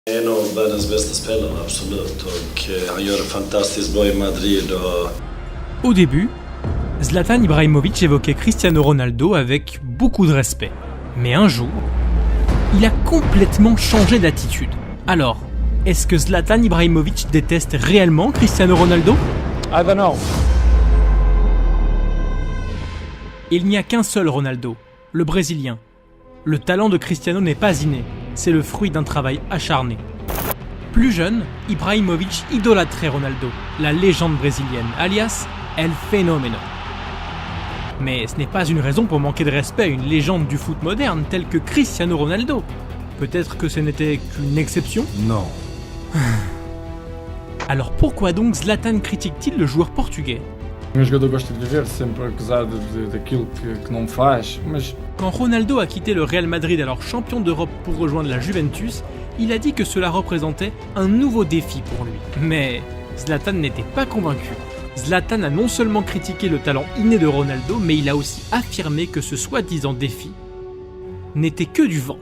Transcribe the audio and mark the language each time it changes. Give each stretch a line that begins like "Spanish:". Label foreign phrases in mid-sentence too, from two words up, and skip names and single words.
Swedish: En av världens bästa spelare, absolut. Och han gör det fantastiskt bra i Madrid.
French: Au début, Zlatan Ibrahimovic évoquait Cristiano Ronaldo avec beaucoup de respect. Mais un jour, il a complètement changé d'attitude. Alors, est-ce que Zlatan Ibrahimovic déteste réellement Cristiano Ronaldo ?
English: I don't know.
French: Il n'y a qu'un seul Ronaldo, le Brésilien. Le talent de Cristiano n'est pas inné, c'est le fruit d'un travail acharné. Plus jeune, Ibrahimovic idolâtrait Ronaldo, la légende brésilienne, alias El Fenomeno. Mais ce n'est pas une raison pour manquer de respect à une légende du foot moderne telle que Cristiano Ronaldo. Peut-être que ce n'était qu'une exception ? Non. Alors pourquoi donc Zlatan critique-t-il le joueur portugais ?
Portuguese: Um jogador gosta de viver sempre acusado daquilo que não faz, mas
French: Quand Ronaldo a quitté le Real Madrid alors champion d'Europe pour rejoindre la Juventus, il a dit que cela représentait un nouveau défi pour lui. Mais Zlatan n'était pas convaincu. Zlatan a non seulement critiqué le talent inné de Ronaldo, mais il a aussi affirmé que ce soi-disant défi n'était que du vent.